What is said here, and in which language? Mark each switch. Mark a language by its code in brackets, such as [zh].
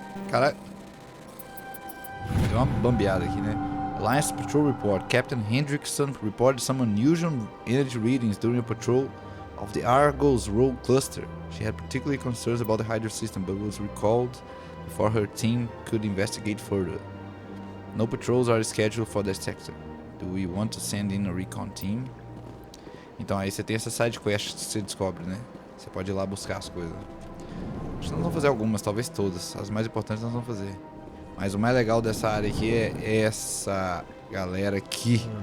[pt] Cara, deu uma bambeada aqui, né? [en] Alliance Patrol Report. Captain Hendrickson reported some unusual energy readings during a patrol of the Argos rogue cluster. She had particularly concerns about the Hydra system, but was recalled before her team could investigate further. No patrols are scheduled for this sector. Do we want to send in a recon team? [pt] Então aí você tem essa side quest que você descobre, né? Você pode ir lá buscar as coisas. Acho que nós vamos fazer algumas, talvez todas. As mais importantes nós vamos fazer. Mas o mais legal dessa área aqui é essa galera aqui.